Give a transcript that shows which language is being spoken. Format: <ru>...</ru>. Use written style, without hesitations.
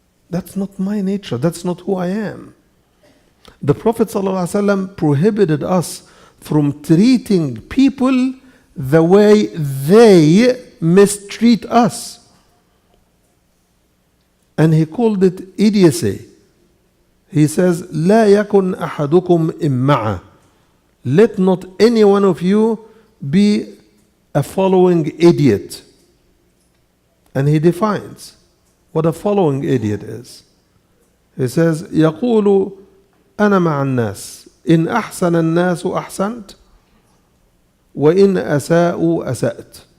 <en>That's not my nature. That's not who I am. The Prophet ﷺ prohibited us from treating people the way they mistreat us. And he called it idiocy. He says,</en> <ar>لا يكن أحدكم إمعة.</ar> <en>Let not any one of you be a following idiot. And he defines what the following idiot is. He says,</en> <ar>يقول أنا مع الناس إن أحسن الناس أحسنت وإن أساءوا أسأت.</ar>